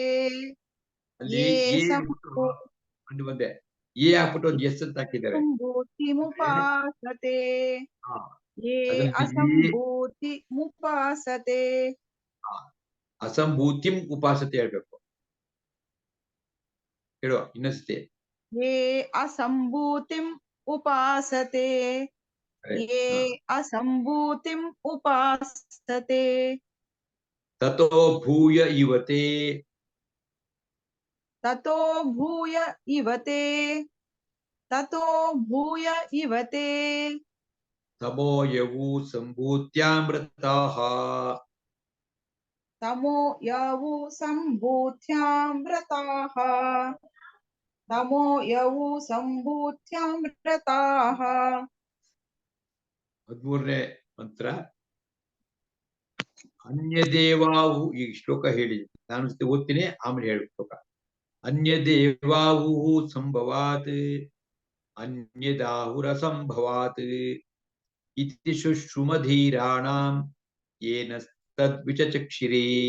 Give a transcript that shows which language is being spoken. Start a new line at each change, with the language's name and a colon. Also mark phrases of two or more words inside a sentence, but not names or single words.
Kannada: ಅಲ್ಲಿ ಒಂದು ಬಂದೆ ಏ ಹಾಕ್ಬಿಟ್ಟು ಒಂದು ಎಸ್ ಅಂತ ಹಾಕಿದ್ದಾರೆ.
Sanskrit: ಸಂಭೂತಿಮುಪಾಸತೆ. ಯೇ ಅಸಂಭೂತಿಮುಪಾಸತೆ. ಅಸಂಭೂತಿಂ ಉಪಾಸತೆ
Kannada: ಹೇಳ್ಬೇಕು. ಹೇಳುವ ಇನ್ನೊಂದ್ಸತಿ.
Sanskrit: ಯೇ ಅಸಂಭೂತಿಂ ಉಪಾಸತೆ. ಯೇ ಅಸಂಭೂತಿಂ ಉಪಾಸತೆ. ತತೋ ಭೂಯ ಇವತೆ. ತತೋ ಭೂಯ ಇವತೆ. ತತೋ ಭೂಯ ಇವತೆ. ತಮೋ ಯವು ಸಂಭೂತ್ಯಾಮೃತಾಃ. ತಮೋ ಯವು ಸಂಭೂತ್ಯಾಮೃತಾಃ. ತಮೋ ಯವು ಸಂಭೂತ್ಯಾಮೃತಾಃ.
Kannada: 13ನೇ ಮಂತ್ರ. ಅನ್ಯದೇವಾವು. ಈ ಶ್ಲೋಕ ಹೇಳಿ, ನಾನು ಓದ್ತೀನಿ, ಆಮೇಲೆ ಹೇಳಿ ಶ್ಲೋಕ.
Sanskrit: ಅನ್ಯದೇವಾವು ಸಂಭವಾತ್ ಅನ್ಯದಾಹುರ ಸಂಭವಾತ್ ಇತಿ ಶುಶ್ರುಮಧೀರಾಣಾಂ ಯೇನ ತದ್ವಿಚಕ್ಷಿರೇ.